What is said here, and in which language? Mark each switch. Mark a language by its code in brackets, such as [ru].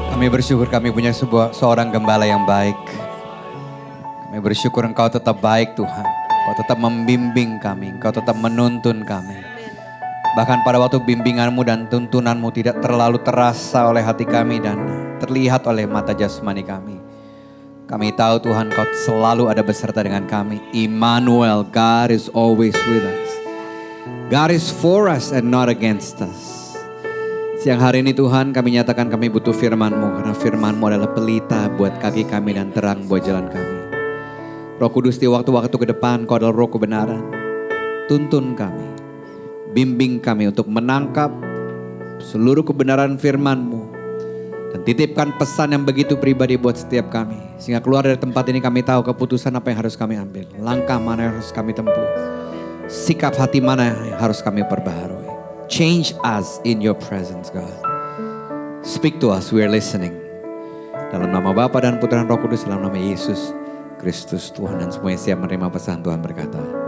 [id] bersyukur kami punya seorang gembala yang baik. Kami bersyukur Engkau tetap baik Tuhan. Engkau tetap membimbing kami, Engkau tetap menuntun kami. Bahkan pada waktu bimbinganmu dan tuntunanmu tidak terlalu terasa oleh hati kami dan terlihat oleh mata jasmani kami. Kami tahu Tuhan Kau selalu ada beserta dengan kami. [en] Immanuel, God is always with us. God is for us and not against us. [id] Siang hari ini Tuhan kami nyatakan kami butuh firman-Mu. Karena firman-Mu adalah pelita buat kaki kami dan terang buat jalan kami. Roh Kudus di waktu-waktu ke depan Kau adalah roh kebenaran. Tuntun kami. Bimbing kami untuk menangkap seluruh kebenaran firman-Mu. Dan titipkan pesan yang begitu pribadi buat setiap kami. Sehingga keluar dari tempat ini kami tahu keputusan apa yang harus kami ambil. Langkah mana yang harus kami tempuh. Sikap hati mana yang harus kami perbaharui. [en] Change us in your presence, God. Speak to us, we are listening. [id] Dalam nama Bapa dan Putra dan Roh Kudus, dalam nama Yesus Kristus Tuhan. Dan semuanya siap menerima pesan Tuhan berkata.